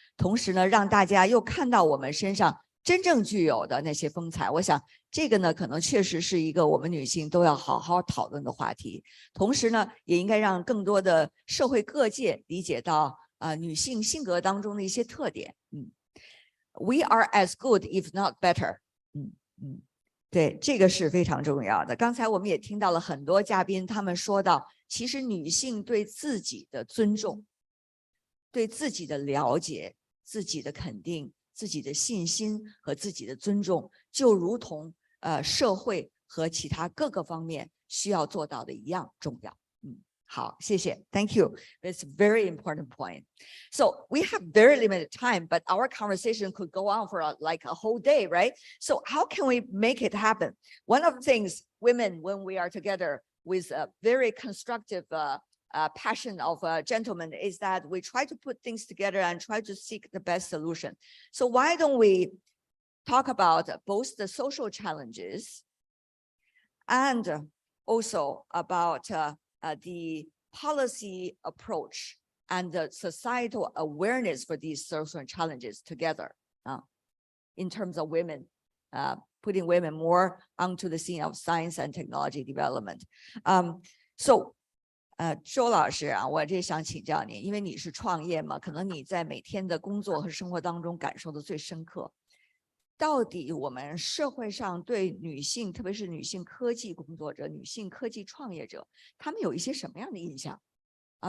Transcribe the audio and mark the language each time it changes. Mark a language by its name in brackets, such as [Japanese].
[Chinese] 同时呢，让大家又看到我们身上真正具有的那些风采。我想这个呢，可能确实是一个我们女性都要好好讨论的话题。同时呢，也应该让更多的社会各界理解到女性性格当中的一些特点。 [English] We are as good, if not better。 [Chinese] 对，这个是非常重要的。刚才我们也听到了很多嘉宾，他们说到，其实女性对自己的尊重、对自己的了解、自己的肯定、自己的信心和自己的尊重，就如同社会和其他各个方面需要做到的一样重要。好，谢谢 [English] ，Thank you. It's a very important point. So we have very limited time, but our conversation could go on for like a whole day, right? So how can we make it happen? One of the things women, when we are together with a very constructive passion of gentlemen, is that we try to put things together and try to seek the best solution. So why don't we talk about both the social challenges and also about the policy approach and the societal awareness for these social challenges together in terms of women, putting women more onto the scene of science and technology development. So [Chinese] 周老师啊，我这想请教你，因为你是创业嘛，可能你在每天的工作和生活当中感受的最深刻。到底我们社会上对女性，特别是女性科技工作者、女性科技创业者，他们有一些什么样的印象啊？